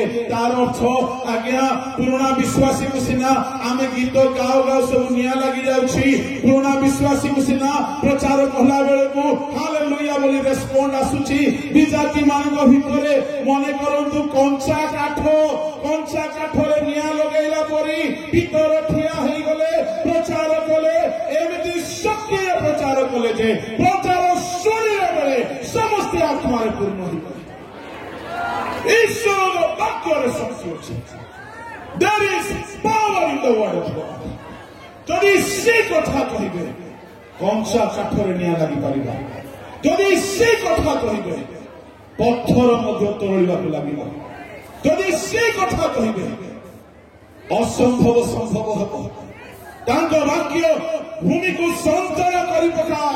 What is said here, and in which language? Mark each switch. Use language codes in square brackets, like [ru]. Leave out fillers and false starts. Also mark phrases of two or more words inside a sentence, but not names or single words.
[or] ତାର ଅର୍ଥ ଆଜ୍ଞା, ପୁରୁଣା ବିଶ୍ୱାସୀକୁ ସିନା ଆମେ ଗୀତ ଗାଉ ଗାଉ ସବୁ ନିଆଁ ଲାଗି ଯାଉଛି, ପୁରୁଣା ବିଶ୍ୱାସୀକୁ ସିନା ପ୍ରଚାର କଲା ବେଳକୁ ହାଲେଲୁୟା ବୋଲି ରେସ୍ପଣ୍ଡ ଆସୁଛି, ବିଜାତି ମାନଙ୍କ ଭିତରେ ମନେ କରନ୍ତୁ କଞ୍ଚା କାଠରେ ନିଆଁ ଲଗେଇଲା ପରି ପିତର ଠିଆ ହେଇଗଲେ, ପ୍ରଚାର କଲେ, ଏମିତି ସକ୍ରିୟ ପ୍ରଚାର କଲେ ଯେ ପ୍ରଚାର ଶୁଣିଲା ବେଳେ ସମସ୍ତେ ଆତ୍ମାରେ ପୂର୍ଣ୍ଣ ହେଇଗଲେ। ଈଶ୍ୱରଙ୍କ ବାକ୍ୟରେ ଶକ୍ତି ଅଛି। [en] There is power in the word of God. [or] ଯଦି ସେ କଥା କହିବେ କଞ୍ଚା କାଠରେ ନିଆଁ ଲାଗିପାରିବ, ଯଦି ସେ କଥା କହିବେ ପଥର ମଧ୍ୟ ତରଳିବାକୁ ଲାଗିବ, ଯଦି ସେ କଥା କହିବେ ଅସମ୍ଭବ ସମ୍ଭବ ହେବ। ତାଙ୍କ ବାକ୍ୟ ଭୂମିକୁ ସଞ୍ଚୟ କରି ପକାଏ।